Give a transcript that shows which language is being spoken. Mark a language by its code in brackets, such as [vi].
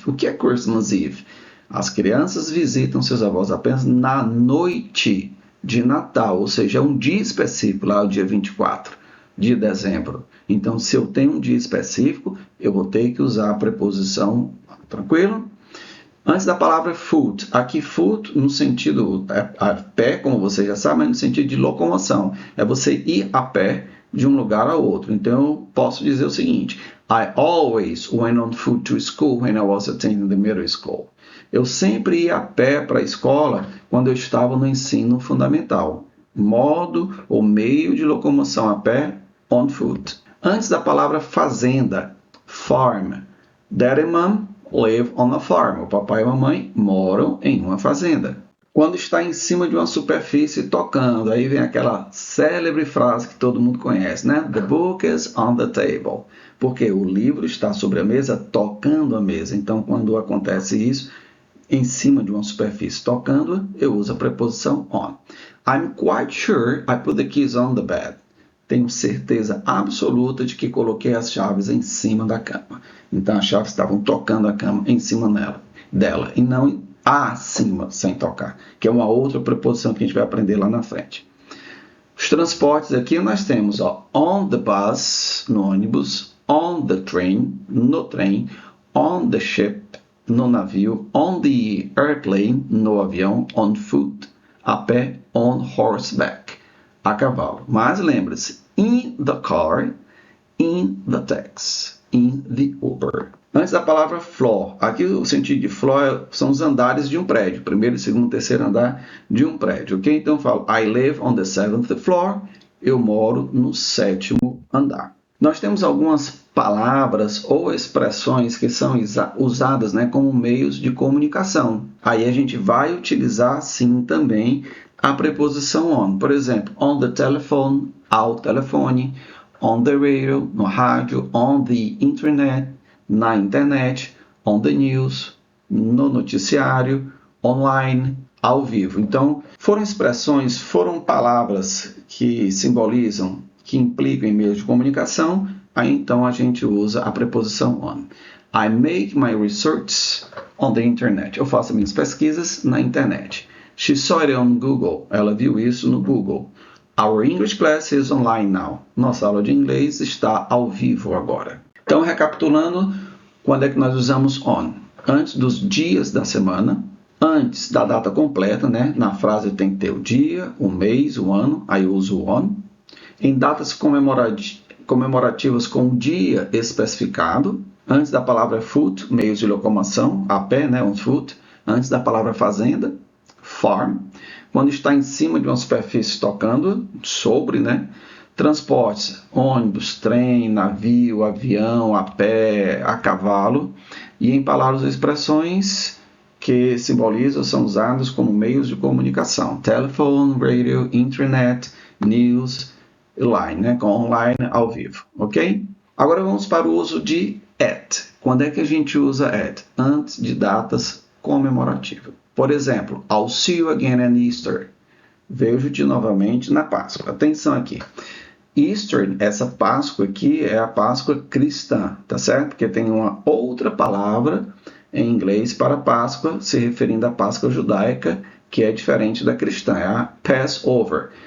[pt] O que é Christmas Eve? As crianças visitam seus avós apenas na noite de Natal, ou seja, é um dia específico, lá o dia 24 de dezembro. Então, se eu tenho um dia específico, eu vou ter que usar a preposição, tranquilo? Antes da palavra foot, aqui foot no sentido a pé, como você já sabe, mas no sentido de locomoção. É você ir a pé de um lugar a outro. Então, eu posso dizer o seguinte: [en] I always went on foot to school when I was attending the middle school. [pt] Eu sempre ia a pé para a escola quando eu estava no ensino fundamental. Modo ou meio de locomoção a pé, on foot. Antes da palavra fazenda, farm. [en] Daddy and mom live on a farm. [pt] O papai e a mamãe moram em uma fazenda. Quando está em cima de uma superfície tocando, aí vem aquela célebre frase que todo mundo conhece, né? [en] The book is on the table. [pt] Porque o livro está sobre a mesa, tocando a mesa. Então, quando acontece isso, em cima de uma superfície tocando, eu uso a preposição on. [en] I'm quite sure I put the keys on the bed. [pt] Tenho certeza absoluta de que coloquei as chaves em cima da cama. Então, as chaves estavam tocando a cama em cima dela e não acima, sem tocar, que é uma outra preposição que a gente vai aprender lá na frente. Os transportes aqui nós temos [en] on the bus, [pt] no ônibus, [en] on the train, [pt] no trem, [en] on the ship, [pt] no navio, [en] on the airplane, [pt] no avião, on foot, a pé, [en] on horseback, [pt] a cavalo. Mas lembre-se, [en] in the car, in the taxi, in the Uber. Antes da palavra floor, aqui o sentido de floor são os andares de um prédio, primeiro, segundo, terceiro andar de um prédio, ok? [pt] Então eu falo, [en] I live on the 7th floor, [pt] eu moro no 7º andar. Nós temos algumas palavras ou expressões que são usadas, né, como meios de comunicação. Aí a gente vai utilizar, sim, também a preposição on. Por exemplo, [en] on the telephone, [pt] ao telefone, [en] on the radio, [pt] no rádio, [en] on the internet, [pt] na internet, [en] on the news, [pt] no noticiário, online, ao vivo. Então, foram palavras que simbolizam, que implicam em meios de comunicação, aí então a gente usa a preposição on. [en] I make my research on the internet. [pt] Eu faço minhas pesquisas na internet. [en] She saw it on Google. [pt] Ela viu isso no Google. [en] Our English class is online now. [pt] Nossa aula de inglês está ao vivo agora. Então, recapitulando, quando é que nós usamos on? Antes dos dias da semana, antes da data completa, né? Na frase tem que ter o dia, o mês, o ano, aí eu uso o on. Em datas comemorativas com o dia especificado, antes da palavra foot, meios de locomoção, a pé, né? On foot. Antes da palavra fazenda, farm. Quando está em cima de uma superfície tocando, sobre, né? Transportes, ônibus, trem, navio, avião, a pé, a cavalo. E em palavras ou expressões que simbolizam, são usados como meios de comunicação. Telephone, radio, internet, news, line, né? Com online, ao vivo, ok? Agora vamos para o uso de at. Quando é que a gente usa at? Antes de datas comemorativas. Por exemplo, [en] I'll see you again on Easter. [pt] Vejo-te novamente na Páscoa. Atenção aqui. Easter, essa Páscoa aqui é a Páscoa cristã, tá certo? Porque tem uma outra palavra em inglês para Páscoa, se referindo à Páscoa judaica, que é diferente da cristã, é a Passover.